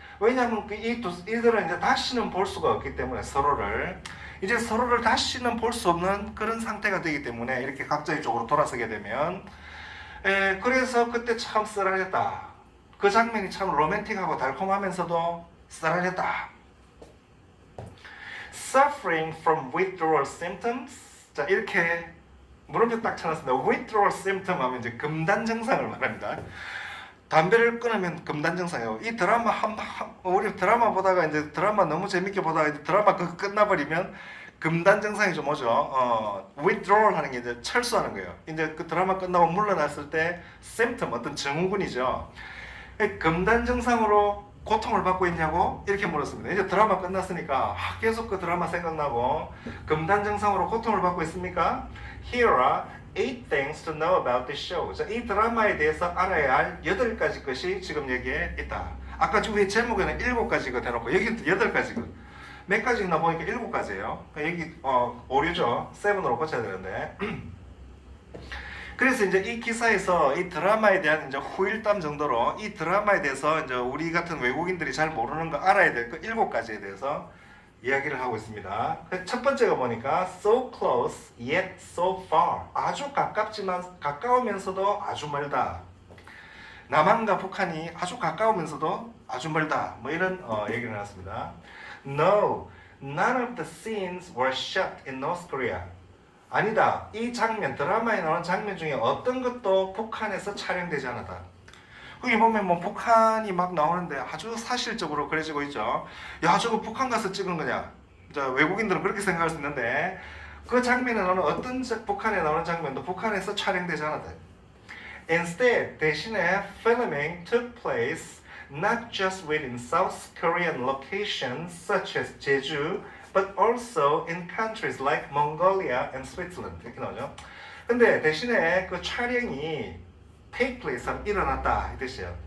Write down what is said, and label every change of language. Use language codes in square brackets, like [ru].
[ko] 왜냐하면 이들은 이제 다시는 볼 수가 없기 때문에 서로를 다시는 볼 수 없는 그런 상태가 되기 때문에 이렇게 각자의 쪽으로 돌아서게 되면 그래서 그때 참 쓰라렸다. 그 장면이 참 로맨틱하고 달콤하면서도 쓰라렸다. [en] Suffering from withdrawal symptoms. [ko] 자, 이렇게 물음표 딱 쳐놨습니다. withdrawal symptom 하면 이제 금단 증상을 말합니다. 담배를 끊으면 금단 증상이에요. 이 드라마 우리 드라마 보다가 이제 드라마 너무 재밌게 보다가 이제 드라마 끝나버리면 금단 증상이 좀 오죠. withdrawal 하는 게 이제 철수하는 거예요. 이제 그 드라마 끝나고 물러났을 때 symptom, 어떤 증후군이죠. 금단 증상으로 고통을 받고 있냐고 이렇게 물었습니다. 이제 드라마 끝났으니까 계속 그 드라마 생각나고 금단 증상으로 고통을 받고 있습니까? [en] Here are 8 things to know about this show. [ko] 자, 이 드라마에 대해서 알아야 할 8가지 것이 지금 여기에 있다. 아까 위에 제목에는 7가지가 대놓고 여기는 8가지가. 몇 가지 있나 보니까 7가지예요. 여기 오류죠. 7으로 고쳐야 되는데. 그래서 이제 이 기사에서 이 드라마에 대한 이제 후일담 정도로 이 드라마에 대해서 이제 우리 같은 외국인들이 잘 모르는 거 알아야 될 그 7가지에 대해서 이야기를 하고 있습니다. 첫 번째가 보니까 [en] so close yet so far. [ko] 아주 가깝지만 가까우면서도 아주 멀다. 남한과 북한이 아주 가까우면서도 아주 멀다. 뭐 이런 얘기를 해놨습니다. [en] No, none of the scenes were shot in North Korea. [ko] 아니다. 이 장면, 드라마에 나오는 장면 중에 어떤 것도 북한에서 촬영되지 않았다. 거기 보면 뭐 북한이 막 나오는데 아주 사실적으로 그려지고 있죠. 야, 저거 북한 가서 찍은 거냐? 자, 외국인들은 그렇게 생각할 수 있는데 그 장면에 나오는 어떤 북한에 나오는 장면도 북한에서 촬영되지 않았다. [en] Instead, [ko] 대신에 [en] filming took place not just within South Korean locations such as Jeju, but also in countries like Mongolia and Switzerland. [ko] 이렇게 나오죠. 근데 대신에 그 촬영이 [en] take place, [ko] 일어났다 이 뜻이에요.